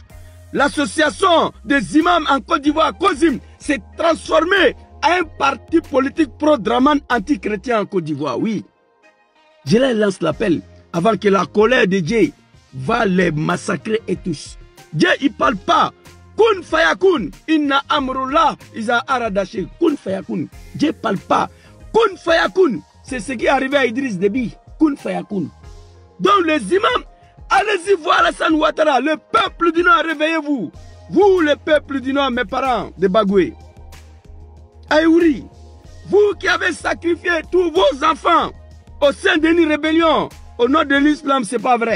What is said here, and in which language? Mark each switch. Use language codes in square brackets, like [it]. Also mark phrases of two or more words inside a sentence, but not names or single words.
[fr] L'association des imams en Côte d'Ivoire, COSIM, s'est transformée en un parti politique pro-Dramane anti-chrétien en Côte d'Ivoire, oui. Je leur lance l'appel avant que la colère de Dieu va les massacrer et tous. Dieu, il ne parle pas. [ar] كن فيكون، إن أمر الله، إذا أراد شيئا. كن فيكون. [fr] Dieu ne parle pas. [ar] كن فيكون, [fr] c'est ce qui est arrivé à Idriss Déby. [ar] كن فيكون. [fr] Donc les imams, allez-y voir Alassane Ouattara. Le peuple du Nord, réveillez-vous. Vous, le peuple du Nord, mes parents de Bagoué. Ayouri, vous qui avez sacrifié tous vos enfants au sein d'une rébellion, au nom de l'islam, ce n'est pas vrai.